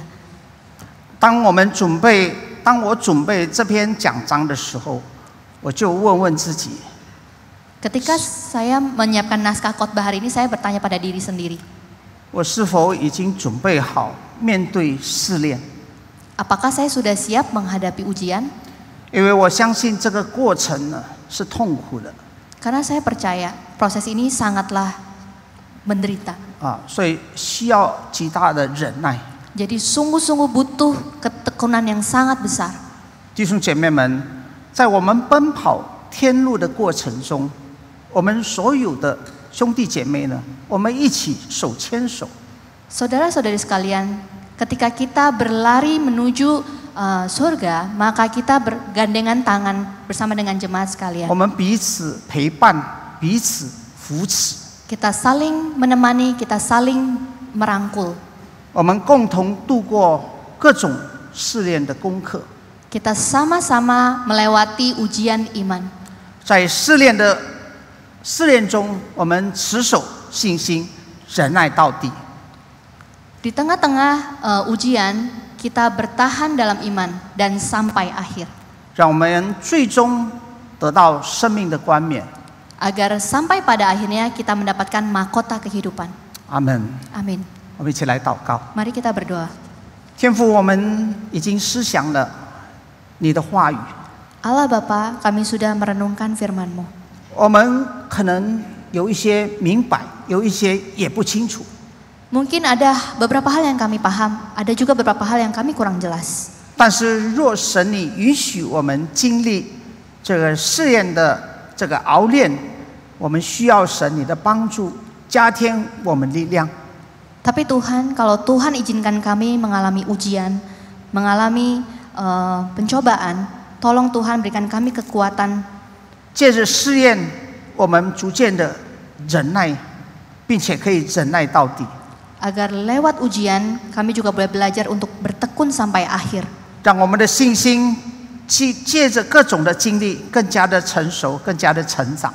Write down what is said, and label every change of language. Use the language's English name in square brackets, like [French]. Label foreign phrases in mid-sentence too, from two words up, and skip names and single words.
[Chinese] 当我准备这篇讲章的时候，我就问问自己： [Indonesian] Ketika saya menyiapkan naskah khotbah hari ini, saya bertanya pada diri sendiri, [Chinese] 我是否已经准备好面对试炼？ [Indonesian] apakah saya sudah siap menghadapi ujian? [Chinese] 因为我相信这个过程呢是痛苦的 [Indonesian] Karena saya percaya proses ini sangatlah menderita. [Chinese] 所以需要极大的忍耐。 [Indonesian] Jadi sungguh-sungguh butuh ketekunan yang sangat besar. [Chinese] 弟兄姐妹们，在我们奔跑天路的过程中，我们所有的兄弟姐妹呢，我们一起手牵手。 [Indonesian] Saudara-saudari sekalian, ketika kita berlari menuju surga, maka kita bergandengan tangan bersama dengan jemaat sekalian. [Chinese] 我们彼此陪伴，彼此扶持， [Indonesian] Kita saling menemani, kita saling merangkul. [Chinese] 我们共同度过各种试炼的功课。 [Indonesian] Kita sama-sama melewati ujian iman. [Chinese] 在试炼中，我们持守信心，忍耐到底。 [Indonesian] Di tengah-tengah ujian, kita bertahan dalam iman dan sampai akhir. [Chinese] 让我们最终得到生命的冠冕。 [Indonesian] Agar sampai pada akhirnya kita mendapatkan mahkota kehidupan. [Chinese] 阿门。 [Indonesian] Amin. [Chinese] 我们一起来祷告。 [Indonesian] Mari kita berdoa. [Chinese] 天父，我们已经思想了你的话语， [Indonesian] Allah Bapa, kami sudah merenungkan firman-Mu. [Chinese] 我们可能有一些明白，有一些也不清楚。 [Indonesian] Mungkin ada beberapa hal yang kami paham, ada juga beberapa hal yang kami kurang jelas. [Chinese] 但是若神你允许我们经历这个试验的这个熬炼，我们需要神你的帮助，加添我们力量。 [Indonesian] Tapi Tuhan, kalau Tuhan izinkan kami mengalami ujian, mengalami pencobaan, tolong Tuhan berikan kami kekuatan. [Chinese] 借着试验，我们逐渐的忍耐，并且可以忍耐到底。 [Indonesian] Agar lewat ujian, kami juga boleh belajar untuk bertekun sampai akhir. [Chinese] 让我们的信心借着各种的经历，更加的成熟，更加的成长。